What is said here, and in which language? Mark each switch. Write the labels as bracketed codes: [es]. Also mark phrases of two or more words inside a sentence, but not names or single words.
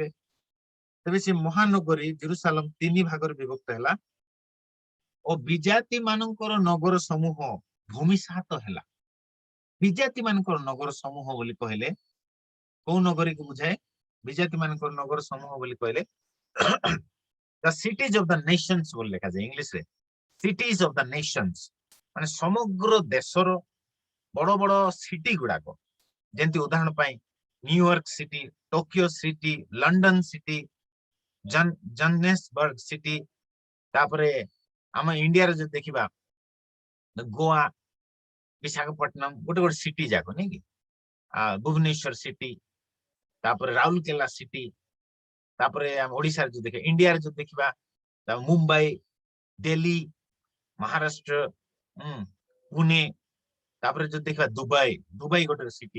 [or] ତେବେ ସେ ମହାନଗରୀ ଜେରୁସାଲେମ 3 ଭାଗରେ ବିଭକ୍ତ ହେଲା ଓ ବିଜାତି ମାନଙ୍କର ନଗର ସମୂହ ଭୂମିସାତ ହେଲା। ବିଜାତି ମାନଙ୍କର ନଗର ସମୂହ ବୋଲି କହିଲେ କୋଉ ନଗରୀକୁ ବୁଝାଏ? ବିଜାତି ମାନଙ୍କର ନଗର ସମୂହ ବୋଲି କହିଲେ [en] the cities of the nations [or] ବୋଲି ଲେଖାଯାଏ ଇଂଲିଶରେ। [en] cities of the nations [or] ମାନେ ସମଗ୍ର ଦେଶର ବଡ ବଡ ସିଟି ଗୁଡାକ, ଯେମିତି ଉଦାହରଣ ପାଇଁ ନ୍ୟୁୟର୍କ ସିଟି, ଟୋକିଓ ସିଟି, ଲଣ୍ଡନ ସିଟି, ଜନ୍ନେସବର୍ଗ ସିଟି, ତାପରେ ଆମ ଇଣ୍ଡିଆରେ ଯଦି ଦେଖିବା ଗୋଆ, ବିଶାଖାପଟନମ ଗୋଟେ ଗୋଟେ ସିଟି ଯାକ ନାଇଁ କି, ଭୁବନେଶ୍ୱର ସିଟି, ତାପରେ ରାଉରକେଲା ସିଟି, ତାପରେ ଆମ ଓଡିଶାରେ ଯଦି ଦେଖିବା, ଇଣ୍ଡିଆରେ ଯଦି ଦେଖିବା ମୁମ୍ବାଇ, ଦିଲ୍ଲୀ, ମହାରାଷ୍ଟ୍ର, ପୁନେ, ତାପରେ ଯଦି ଦେଖିବା ଦୁବାଇ, ଦୁବାଇ ଗୋଟେ ସିଟି।